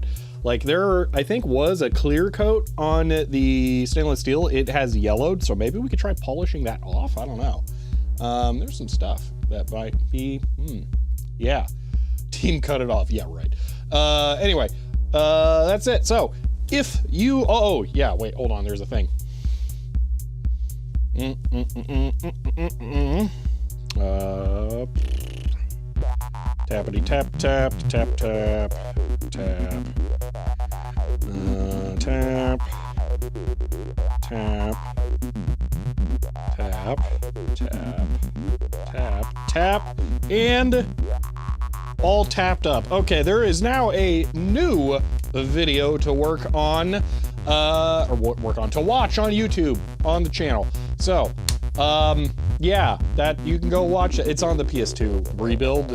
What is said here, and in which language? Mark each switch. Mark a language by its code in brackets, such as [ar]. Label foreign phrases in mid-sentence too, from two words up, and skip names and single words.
[en] Like there, I think, was a clear coat on the stainless steel. It has yellowed, so maybe we could try polishing that off. I don't know. There's some stuff that might be, yeah. Team cut it off. Yeah, right. Anyway, that's it. So if you, oh yeah, wait, hold on. There's a thing. Tappity tap tap tap tap tap tap tap tap tap tap tap and all tapped up. Okay, there is now a new video to work on, to watch on YouTube on the channel. So, yeah, that you can go watch it. It's on the PS2 rebuild.